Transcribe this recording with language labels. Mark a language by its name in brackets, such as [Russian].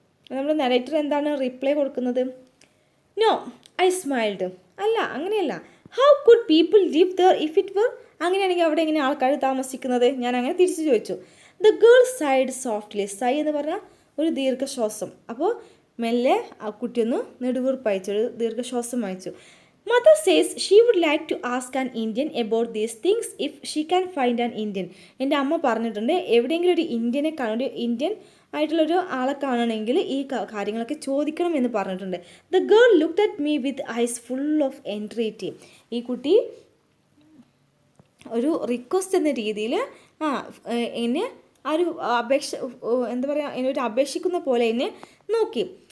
[Malayalam] നമ്മുടെ നരേറ്റർ എന്താണ് റിപ്ലൈ കൊടുക്കുന്നത്? [English] No, I smiled. [Malayalam] അല്ല, അങ്ങനെയല്ല. [English] How could people live there if it were? [Malayalam] അങ്ങനെയാണെങ്കിൽ അവിടെ എങ്ങനെ ആൾക്കാർ താമസിക്കുന്നത്? ഞാൻ അങ്ങനെ തിരിച്ചു ചോദിച്ചു. [English] The girl sighed softly. [Malayalam] സൈ എന്ന് പറഞ്ഞാൽ ഒരു ദീർഘശ്വാസം. അപ്പോൾ മെല്ലെ ആ കുട്ടിയൊന്ന് നെടുവീർപ്പയച്ചു, ഒരു ദീർഘശ്വാസം അയച്ചു. [English] Mother says she would like to ask an Indian about these things if she can find an Indian. [Malayalam] എൻ്റെ അമ്മ പറഞ്ഞിട്ടുണ്ട് എവിടെയെങ്കിലും ഒരു ഇന്ത്യനെ ഒരു ഇന്ത്യൻ ആയിട്ടുള്ളൊരു ആളെ കാണണമെങ്കിൽ ഈ കാര്യങ്ങളൊക്കെ ചോദിക്കണം എന്ന് പറഞ്ഞിട്ടുണ്ട്. [English] The girl looked at me with eyes full of entreaty. [Malayalam] ഈ കുട്ടി ഒരു റിക്വസ്റ്റ് എന്ന രീതിയിൽ എന്നെ ആ ഒരു എന്താ പറയുക, എന്നെ ഒരു അപേക്ഷിക്കുന്ന പോലെ എന്നെ നോക്കി.